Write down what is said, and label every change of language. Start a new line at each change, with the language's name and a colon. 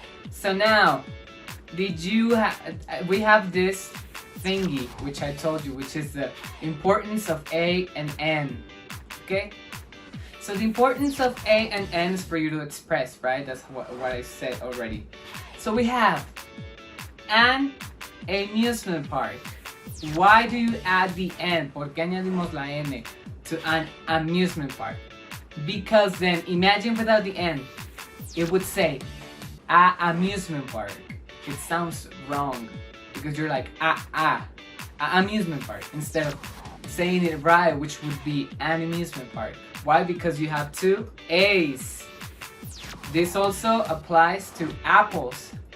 English: So now, we have this thingy, which I told you, which is the importance of A and N, okay? So the importance of A and N is for you to express, right? That's what I said already. So we have an amusement park. Why do you add the N?
Spanish: ¿Por qué añadimos la N to an amusement park?
English: Because then, imagine without the N, it would say, a amusement park. It sounds wrong because you're like amusement park instead of saying it right, which would be an amusement park. Why? Because you have two A's. This also applies to apples.